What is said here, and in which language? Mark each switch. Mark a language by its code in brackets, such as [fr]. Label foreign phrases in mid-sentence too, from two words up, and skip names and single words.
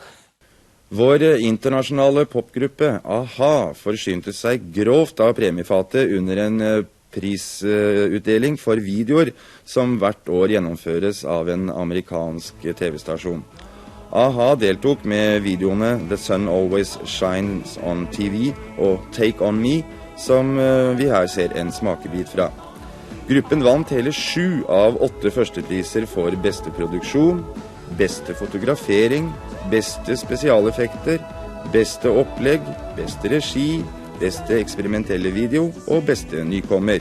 [no] Vår internasjonale popgruppe AHA forsynte seg grovt av premiefatet under en prisutdeling for videoer som hvert år gjennomføres av en amerikansk TV-stasjon. AHA deltok med videoene The Sun Always Shines on TV og Take On Me, som vi her ser en smakebit fra. Gruppen vant hele 7 av 8 førstepriser for beste produksjon, beste fotografering, beste spesialeffekter, beste opplegg, beste regi, beste eksperimentelle video og beste nykommer.